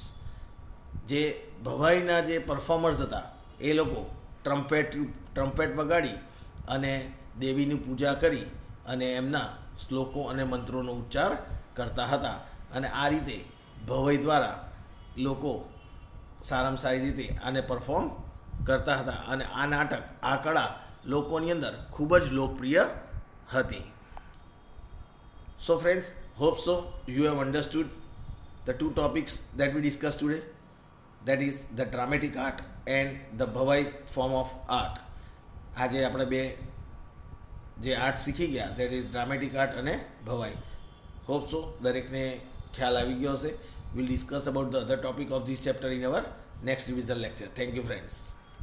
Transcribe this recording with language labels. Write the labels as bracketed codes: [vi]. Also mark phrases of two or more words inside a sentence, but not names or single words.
[gu] જે ભવાઈના જે પરફોર્મર્સ હતા એ લોકો ટ્રમ્પેટ વગાડી અને દેવીની પૂજા કરી અને એમના શ્લોકો અને મંત્રોનો ઉચ્ચાર કરતા હતા. અને આ રીતે ભવાઈ દ્વારા લોકો સારામાં સારી રીતે આને પરફોર્મ કરતા હતા. અને આ નાટક, આ કળા લોકોની અંદર ખૂબ જ લોકપ્રિય હતી. [en] So friends, hope so you have understood the two topics that we discussed today, that is the dramatic art and the Bhavai form of art. [gu] આજે આપણે બે જે આર્ટ શીખી ગયા, [en] that is dramatic art અને ભવાઈ. hope so [gu] દરેકને ખ્યાલ આવી ગયો હશે. [en] We'll discuss about the other topic of this chapter in our next revision lecture. Thank you friends.